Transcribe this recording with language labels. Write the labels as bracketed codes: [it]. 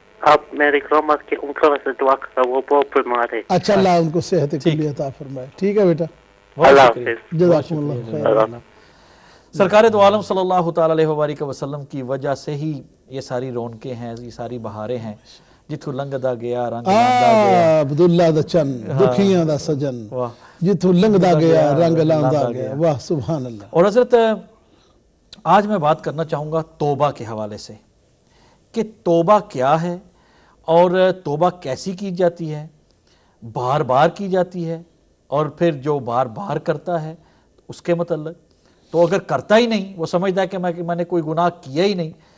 [ur] آپ میری گرامر کی ان کا دعا کرا وہ بہت بیمار ہے. اچھا اللہ ان کو صحت کلی عطا فرمائے. ٹھیک ہے بیٹا اللہ حافظ. جزاکم اللہ خیر. سرکار دو عالم صلی اللہ تعالی علیہ وآلہ وسلم کی وجہ سے ہی یہ ساری رونقیں ہیں یہ ساری بہاریں ہیں. [pa] جتھو لنگ دا گیا رنگ لاندا گیا عبداللہ دا چن دکھیاں دا سجن جتھو لنگ دا گیا رنگ لاندا گیا. [ur] واہ سبحان اللہ. اور حضرت آج میں بات کرنا چاہوں گا توبہ کے حوالے سے کہ توبہ کیا ہے اور توبہ کیسی کی جاتی ہے. بار بار کی جاتی ہے اور پھر جو بار بار کرتا ہے اس کے متعلق تو اگر کرتا ہی نہیں وہ سمجھتا ہے کہ میں نے کوئی گناہ کیا ہی نہیں.